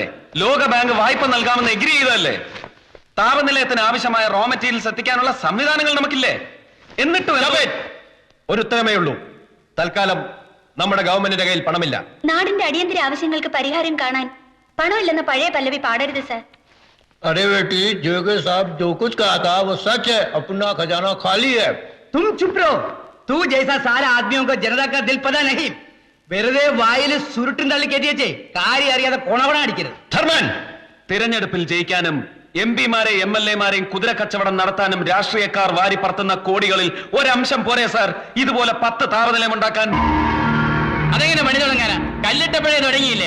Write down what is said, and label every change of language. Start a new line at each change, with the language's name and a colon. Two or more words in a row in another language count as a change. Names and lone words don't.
Malayalam: ലോക ബാങ്ക് വായ്പ നൽകാമെന്ന് എഗ്രി ചെയ്തതല്ലേ? താപനിലയത്തിന് ആവശ്യമായ
English: raw materials
Malayalam: എത്തിക്കാനുള്ള സംവിധാനങ്ങൾ നമുക്കില്ലേ? എന്നിട്ട് ഒരു ഉത്തരമേ ഉള്ളൂ. തൽക്കാലം നമ്മുടെ ഗവൺമെന്റിന്റെ കയ്യിൽ പണമില്ല. നാടിന്റെ അടിയന്തര ആവശ്യങ്ങൾക്ക് പരിഹാരം കാണാൻ പണമില്ലെന്ന പഴയ പല്ലവി പാടരുത് സാർ.
Hindi: अरे बेटी जोगे साहब जो कुछ कहा था वो सच है. अपना खजाना खाली है. तुम चुप रहो. तू जैसा सारा आदमियों को जनता का दिल पता नहीं.
Malayalam: വെറുതെ വായിൽ സുരുട്ടും തള്ളി കയറ്റിയേ കാര്യം അറിയാതെ കൊണവണ അടിക്കരുത്. ധർമ്മൻ, തിരഞ്ഞെടുപ്പിൽ ജയിക്കാനും എം പിമാരെ എം എൽ എമാരെയും കുതിര കച്ചവടം നടത്താനും രാഷ്ട്രീയക്കാർ വാരി പറത്തുന്ന കോടികളിൽ ഒരംശം പോരെ സാർ ഇതുപോലെ 10 താപനിലയം ഉണ്ടാക്കാൻ? അതെങ്ങനെ പണി തുടങ്ങാനാ? കല്ലിട്ടപ്പോഴേ തുടങ്ങിയില്ലേ?